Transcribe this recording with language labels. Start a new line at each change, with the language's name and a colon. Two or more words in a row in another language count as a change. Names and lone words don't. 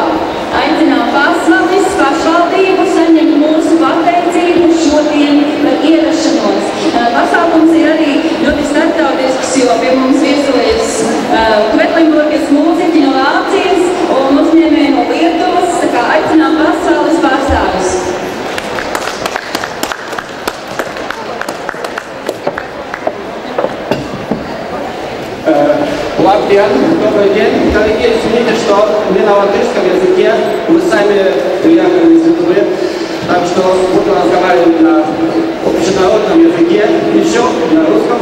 Latvian: Aicinām Pasvalis pašvaldību saņemt mūsu pateicību šodien par ierašanos. Pasākums ir arī ļoti starptautisks, jo pie mums viesojas Kvetlinburgas mūziķi no Vācijas un uzņēmēji no Lietuvas, tā kā aicinām Pasvalis pārstāvis.
Russian: Лабден, добрый день. Коллеги, извините, что не на латышском языке. Мы сами приехали из Литвы, так что буду разговаривать на общенародном языке, еще на русском.